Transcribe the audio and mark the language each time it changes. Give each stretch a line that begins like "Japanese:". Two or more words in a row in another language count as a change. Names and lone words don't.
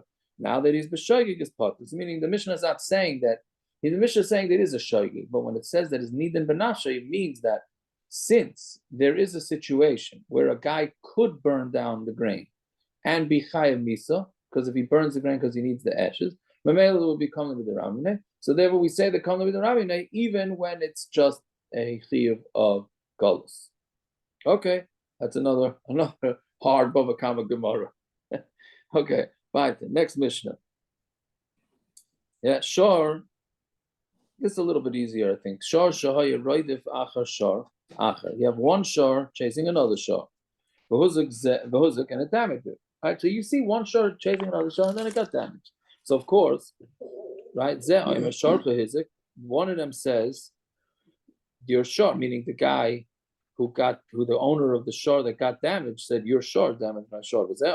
English: Now that he's b'shoigig is pater, meaning the Mishnah is not saying that. The Mishnah is saying that it is a shoigig, but when it says that it's
Hebrew: nidan benashe,
English: it means that since there is a situation where a guy could burn down the grain and be
Hebrew: chayiv misa,
English: because if he burns the grain because he needs the ashes, mamela will be
Hebrew: kamma b'derabim.
English: So therefore we say the
Hebrew: kamma b'derabim
English: even when it's just a chiyuv of galus. Okay, that's another hard Bava Kamma Gemara. Okay, fine. Next Mishnah. Yeah, sure. this is a little bit easier, I think.
Hebrew: Shor shahaya roidif achar shor achar.
English: You have one shor chasing another shor. V'huzuk and it damaged it. Right, so you see one shor chasing another shor, and then it got damaged. So of course, right, one of them says, your shor, meaning the guy who the owner of the shor that got damaged said, your shor damaged my shor.